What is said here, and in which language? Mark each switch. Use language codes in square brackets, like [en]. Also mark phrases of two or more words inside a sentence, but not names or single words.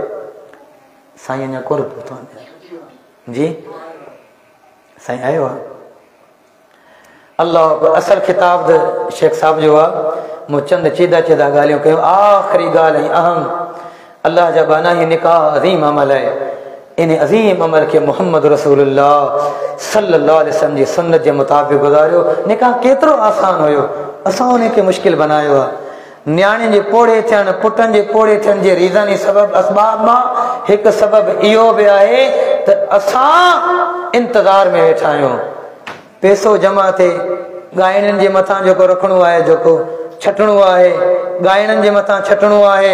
[sd] साईं अञा कोन पहुतो जी, साईं आयो आहे। अल्लाह, असल खिताब त शेख साहब जो आहे। मूं चंद चीदा चीदा ॻाल्हियूं कयूं। आख़िरी ॻाल्हि ऐं अहम, अल्लाह जा बाना ही निकाह अज़ीम अमल आहे। इन अज़ीम अमल के मुहम्मद [ar] رسول الله صلى الله عليه وسلم [sd] जी सुन्नत जे मुताबिक़ गुज़ारियो। निकाह केतिरो आसान हुयो, असां उन खे मुश्किल बनायो आहे। न्याणी जे पोड़े थियण, पुटनि जे पोड़े थियण जे रीज़नी सबब असबाब मां हिकु सबब इहो बि आहे त असां इंतज़ार में वेठा आहियूं। पैसो जमा थिए, ॻाइणनि जे मथां जेको रखणो आहे, जेको छटणो आहे, ॻाइणनि जे मथां छटणो आहे।